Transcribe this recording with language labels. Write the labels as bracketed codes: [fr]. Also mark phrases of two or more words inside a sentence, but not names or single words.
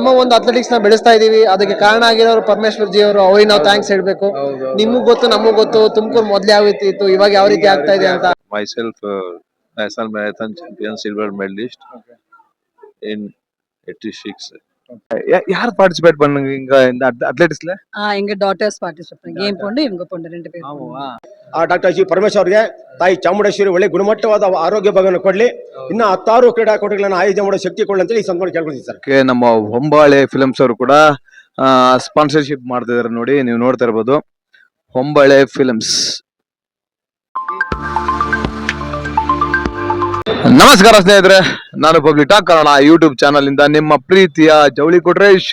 [kn] ನಮ್ಮ ಒಂದು ಅಥ್ಲೆಟಿಕ್ಸ್ ನ ಬೆಳೆಸ್ತಾ ಇದೀವಿ. ಅದಕ್ಕೆ ಕಾರಣ ಆಗಿರೋರು ಪರಮೇಶ್ವರ್ ಜಿ ಅವರು, ಅವ್ರಿಗೆ ನಾವು ಥ್ಯಾಂಕ್ಸ್ ಹೇಳ್ಬೇಕು. ನಿಮಗ್ ಗೊತ್ತು, ನಮಗ್ ಗೊತ್ತು ತುಮಕೂರು ಮೊದ್ಲು ಯಾವ ರೀತಿ ಇತ್ತು, ಇವಾಗ ಯಾವ ರೀತಿ ಆಗ್ತಾ ಇದೆ ಅಂತ. [en] Myself, national marathon champion, silver medalist in 86. [ta] யார் பார்ட்டிசிபேட் பண்ணுங்க இங்க இந்த அத்லெட்டிக்ஸ்ல? எங்க டாட்டர்ஸ் பார்ட்டிசிபேட் பண்ணி கேம் பொண்ணு இவங்க பொண்ணு 2 பேரும். [kn] ಡಾಕ್ಟರ್ ಜಿ ಪರಮೇಶ್ವರ್ ಅವರಿಗೆ ತಾಯಿ ಚಾಮುಂಡೇಶ್ವರಿ ಒಳ್ಳೆ ಗುಣಮಟ್ಟವಾದ ಆರೋಗ್ಯ ಭಾಗವನ್ನು ಕೊಡ್ಲಿ, ಇನ್ನು 10 ಕ್ರೀಡಾಕೂಟಗಳನ್ನು ಆಯೋಜನೆ ಮಾಡೋ ಶಕ್ತಿ ಕೊಡ್ಲಿ ಅಂತ ಈ ಸಂದರ್ಭ ಕೇಳ್ಕೊಳ್ತೀನಿ ಸರ್. ನಮ್ಮ ಹೊಂಬಾಳೆ ಫಿಲ್ಮ್ಸ್ ಅವರು ಕೂಡ ಸ್ಪಾನ್ಸರ್ಶಿಪ್ ಮಾಡ್ತಿದಾರೆ ನೋಡಿ, ನೀವು ನೋಡ್ತಾ ಇರ್ಬೋದು ಹೊಂಬಾಳೆ ಫಿಲ್ಮ್ಸ್. ನಮಸ್ಕಾರ ಸ್ನೇಹಿತರೆ, ನಾನು ಪಬ್ಲಿಕ್ ಟಾಕ್ ಕನ್ನಡ ಯೂಟ್ಯೂಬ್ ಚಾನಲ್ ಇಂದ ನಿಮ್ಮ ಪ್ರೀತಿಯ ಜವಳಿ ಕೊಟ್ರೇಶ್.